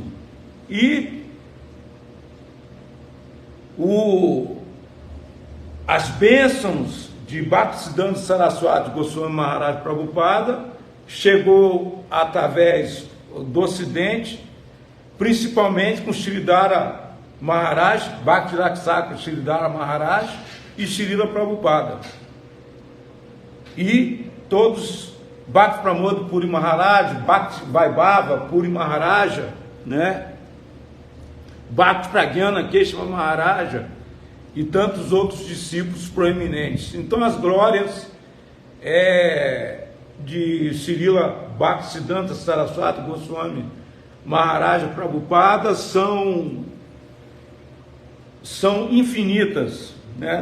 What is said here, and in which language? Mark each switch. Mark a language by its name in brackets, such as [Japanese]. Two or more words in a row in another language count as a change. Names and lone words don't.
[Portuguese] E as bênçãos de Bhaktisiddhanta Saraswati Goswami Maharaj Prabhupada chegou através do Ocidente, principalmente com Sridhara Maharaj, Bhakti Raksaka Sridhara Maharaj e Srila Prabhupada. E todos, Bhakti Pramod Puri Maharaj, Bhakti Vaibhava Puri Maharaja, né? Bhakti Pragyana Keshava Maharaja e tantos outros discípulos proeminentes. Então as glórias de Srila Bhaktisiddhanta Saraswati Goswami Maharaja Prabhupada são infinitas, né?